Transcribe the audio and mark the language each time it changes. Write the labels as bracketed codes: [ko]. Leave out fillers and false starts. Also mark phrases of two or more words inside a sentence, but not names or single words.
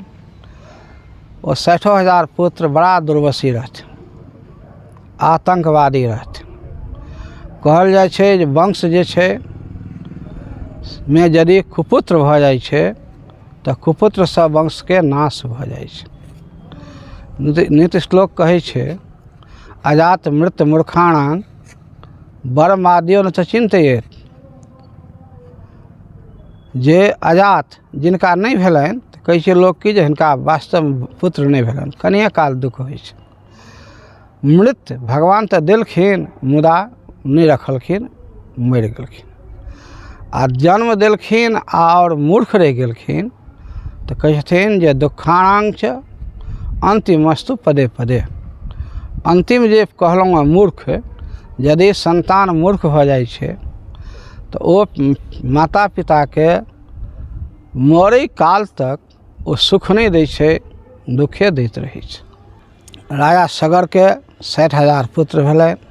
[mai] ओ 60,000 पुत्र बड़ा दुर्वशी रहथिन, आतंकवादी रहथिन। कहल जाइ छै जे वंश जे छै में यदि कुपुत्र भऽ जाइ छै तऽ कुपुत्र सब वंश के नाश भऽ जाइ छै। नीति श्लोक कहै छै [sa] अजात मृत मूर्खाणां बरमाद्यो न चिंतयेत। [mai] जे अजात जिनका नहीं भेलनि तऽ कहै छै लोक कि जे हिनका वास्तव पुत्र नहीं भेलनि, कनिए काल दुख होइ छै। मृत भगवान तऽ देलखिन मुदा नहीं रखलखिन, मरि गेलखिन। आ जन्म देलखिन और मूर्ख रहि गेलखिन तऽ कहै छथिन जे [sa] दुखाणां च अंतिमस्तु पदे पदे। [mai] अंतिम जे कहलहुँ हँ मूर्ख, यदि संतान मूर्ख भऽ जाइ छै तऽ ओ माता पिता के मरै काल तक ओ सुख नहीं दै छै, दुखे दैत रहै छै। राजा सगर के 60,000 पुत्र भेलनि।